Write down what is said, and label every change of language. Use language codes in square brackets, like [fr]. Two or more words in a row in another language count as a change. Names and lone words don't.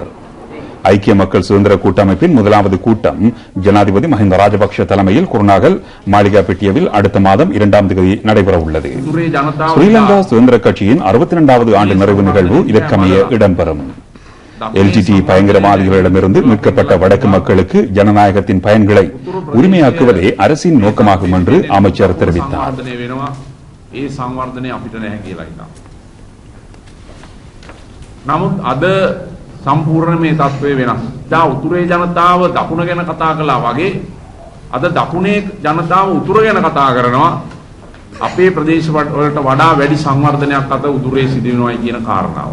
[ta] ஐக்கிய மக்கள் சுதந்திர கூட்டமைப்பின் முதலாவது கூட்டம் ஜனாதிபதி மஹிந்த ராஜபக்ஷ தலைமையில் குருநாகல் மாளிகாப்பட்டியவில் அடுத்த மாதம் 2ஆம் தேதி நடைபெறவுள்ளது. ஸ்ரீலங்கா சுதந்திர கட்சியின் 62வது ஆண்டு நிறைவு நிகழ்வு இதற்கமைய இடம்பெறும். எல்டிடி பயங்கரவாதிகளிடமிருந்து மீட்கப்பட்ட வடக்கு மக்களுக்கு ஜனநாயகத்தின் பயன்களை உரிமையாக்குவதே அரசின் நோக்கமாகும் என்று அமைச்சர் தெரிவித்தார். [si] සම්පූර්ණ මේ තත්ත්වය වෙනස්. දැන් උතුරේ ජනතාව දකුණ ගැන කතා කළා වගේ අද දකුණේ ජනතාව උතුර ගැන කතා කරනවා. අපේ ප්‍රදේශ වලට වඩා වැඩි සංවර්ධනයක් අද උතුරේ සිදු වෙනවායි කියන කාරණාව.